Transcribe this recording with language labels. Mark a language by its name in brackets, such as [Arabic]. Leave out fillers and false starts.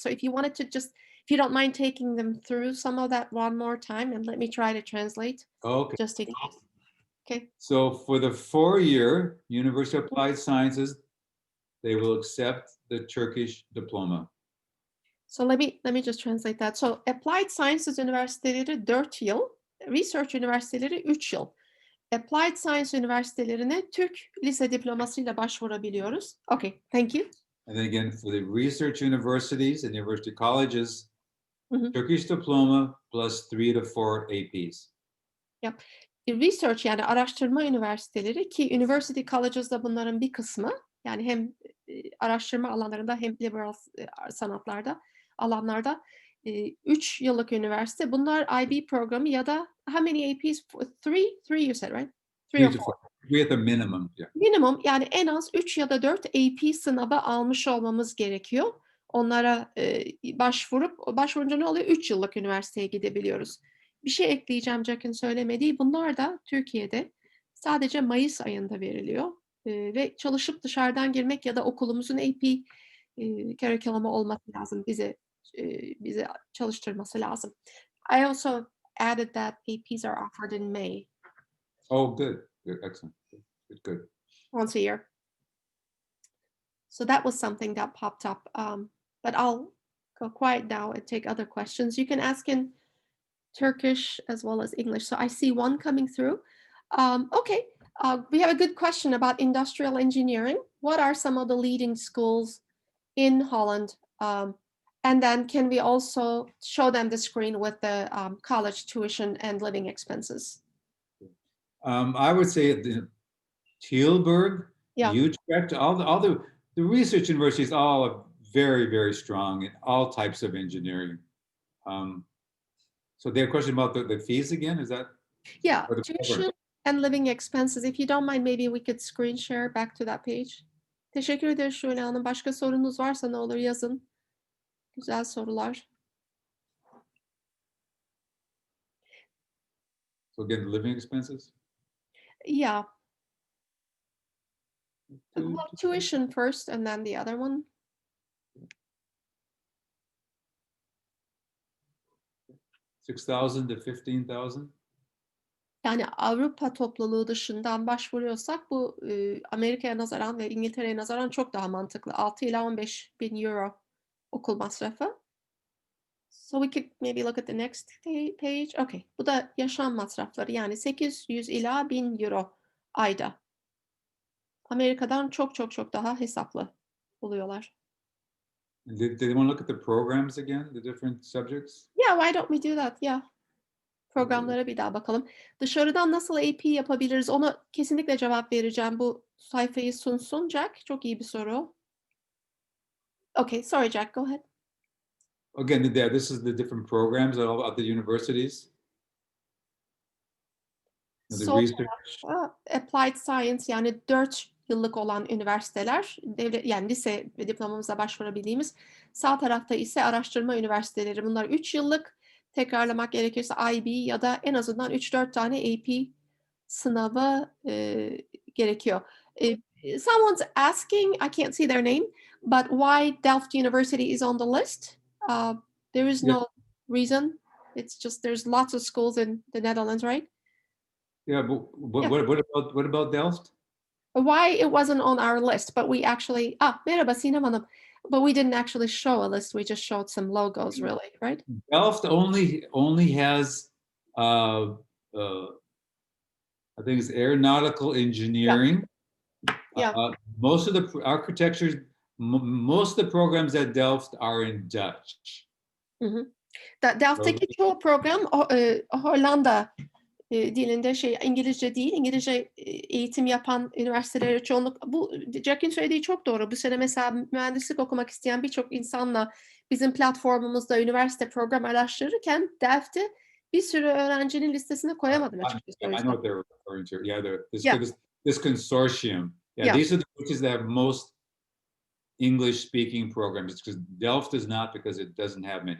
[English] So if you wanted to if you don't mind taking them through some of that one more time and let me try to translate. Okay. Just in case. Okay. So for the 4-year University of Applied Sciences, they will accept the Turkish diploma. So let me just translate that. [Turkish] So Applied Sciences üniversiteleri 4 yıl, Research üniversiteleri 3 yıl. Applied Science üniversitelerine Türk lise diplomasıyla başvurabiliyoruz. [English] Okay, thank you. And then again, for the research universities and university colleges, Turkish diploma plus 3 to 4 APs. Yep. [Turkish] Research yani araştırma üniversiteleri ki University Colleges da bunların bir kısmı. Yani hem araştırma alanlarında hem liberal sanatlarda, alanlarda 3 yıllık üniversite. Bunlar IB programı ya da [English] how many APs? 3 you said, right? 3 or 4. 3 at the minimum. Yeah. [Turkish] Minimum yani en az 3 ya da 4 AP sınavı almış olmamız gerekiyor. Onlara başvurunca ne oluyor? 3 yıllık üniversiteye gidebiliyoruz. Bir şey ekleyeceğim Jack'ın söylemediği. Bunlar da Türkiye'de sadece Mayıs ayında veriliyor. Ve çalışıp dışarıdan girmek ya da okulumuzun AP curriculum'u olması lazım. Bize çalıştırması lazım. [English] I also added that APs are offered in May. Oh, good. Good. Excellent. Good. Once a year. So that was something that popped up. But I'll go quiet now and take other questions. You can ask in Turkish as well as English. So I see one coming through. Okay, we have a good question about industrial engineering. What are some of the leading schools in Holland? And then can we also show them the screen with the college tuition and living expenses? I would say the Tilburg, Yeah. Utrecht, all the research universities all are very, very strong in all types of engineering. So they have a question about the fees again, is that? Yeah, Or the tuition program? and living expenses. If you don't mind, maybe we could screen share back to that page. [Turkish] Teşekkür ederiz Şule Hanım. Başka sorunuz varsa ne olur yazın. Güzel sorular. [English] So again, the living expenses? Yeah. Well, tuition first and then the other one. $6,000 to $15,000? [Turkish] Yani Avrupa topluluğu dışından başvuruyorsak bu Amerika'ya nazaran ve İngiltere'ye nazaran çok daha mantıklı. 6 ila 15.000 euro okul masrafı. [English] So we could maybe look at the next page. Okay. [Turkish] Bu da yaşam masrafları yani 800 ila 1000 euro ayda. Amerika'dan çok çok çok daha hesaplı buluyorlar. [English] Did they want to look at the programs again, the different subjects? Yeah, why don't we do that? Yeah. [Turkish] Programlara bir daha bakalım. Dışarıdan nasıl AP yapabiliriz? Ona kesinlikle cevap vereceğim. Bu sayfayı sunsun Jack. Çok iyi bir soru. [English] Okay, sorry Jack, go ahead. Again, this is the different programs at the universities. The [Turkish] Sol [English] research. [Turkish] tarafta Applied Science yani 4 yıllık olan üniversiteler, devlet yani lise ve diplomamıza başvurabildiğimiz. Sağ tarafta ise araştırma üniversiteleri. Bunlar 3 yıllık. Tekrarlamak gerekirse IB ya da en azından 3-4 tane AP sınavı gerekiyor. [English] Someone's asking, I can't see their name, but why Delft University is on the list? There is no reason. It's just there's lots of schools in the Netherlands, right? Yeah, but Yeah. what about Delft? Why it wasn't on our list, but we actually [Turkish] merhaba [English] Sinem Hanım. But we didn't actually show a list. We just showed some logos, really, right? Delft only has I think it's aeronautical engineering. Yeah. Most of the architecture, most of the programs at Delft are in Dutch. [Turkish] Delft'teki çoğu program Hollanda dilinde İngilizce değil, İngilizce eğitim yapan üniversitelere çoğunluk. Bu Jack'in söylediği çok doğru. Bu sene mesela mühendislik okumak isteyen birçok insanla bizim platformumuzda üniversite program araştırırken Delft'i bir sürü öğrencinin listesine koyamadım açıkçası. [English] I know what they're referring to. Yeah. This consortium. Yeah, these are the countries that have most English-speaking programs. Because Delft does not, because it doesn't have many.